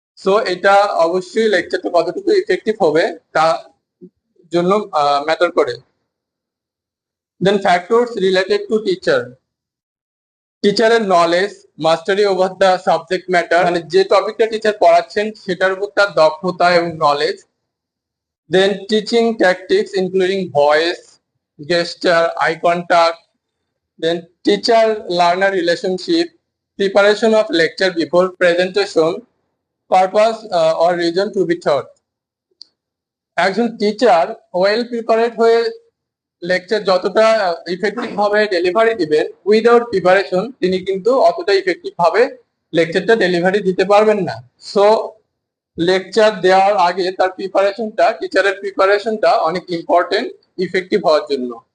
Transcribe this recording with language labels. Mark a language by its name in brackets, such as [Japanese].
[Bangla] So এটা অবশ্যই লেকচারটা কতটুকু ইফেক্টিভ হবে তার জন্য ম্যাটার করে। [English] then factors related to teacher, টিচারের knowledge, mastery over the subject matter, [Bangla] মানে যে টপিকটা টিচার পড়াচ্ছেন সেটার উপর তার দক্ষতা এবং knowledge. [English] Then teaching tactics including voice, gesture, eye contact, then teacher-learner relationship, preparation of lecture before presentation, purpose or reason to be taught. [Bangla] একজন টিচার ওয়েল প্রিপারেড হয়ে লেকচার যতটা ইফেক্টিভ ভাবে ডেলিভারি দিবেন, উইদাউট প্রিপারেশন তিনি কিন্তু অতটা effective ভাবে লেকচারটা delivery দিতে পারবেন না। সো লেকচার দেওয়ার আগে তার প্রিপারেশনটা, টিচারের প্রিপারেশনটা অনেক ইম্পর্টেন্ট ইফেক্টিভ হওয়ার জন্য।